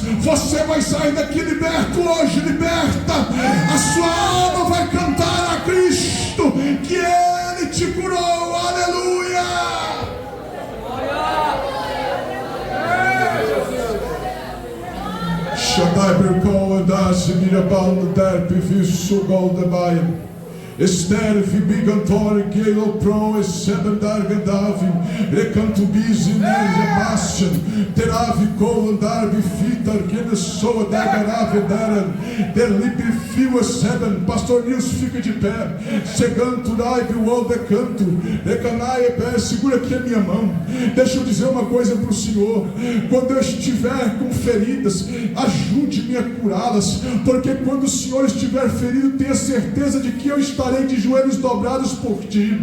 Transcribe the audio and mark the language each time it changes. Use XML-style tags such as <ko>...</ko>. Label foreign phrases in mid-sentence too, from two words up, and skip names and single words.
<pt>Você vai sair daqui liberto hoje, liberta. A sua alma vai cantar a Cristo que Ele te curou. Aleluia. Shaddai Berkoa das Mirabal der Piviso Goldabaia. Esther Vibigantor Gelo Pro Esebandar Gadavim Recantubizi Nerjabastian Teravi Colandar Bifitar Genesoa Dagarave Daran Delibifio Seben. Pastor Nilson, fica de pé. Seganto Raive Walde Canto Recanai Pé, segura aqui a minha mão. Deixa eu dizer uma coisa para o Senhor: quando eu estiver com feridas, ajude-me a curá-las, porque quando o Senhor estiver ferido, tenha certeza de que eu estarei de joelhos dobrados por ti.</pt>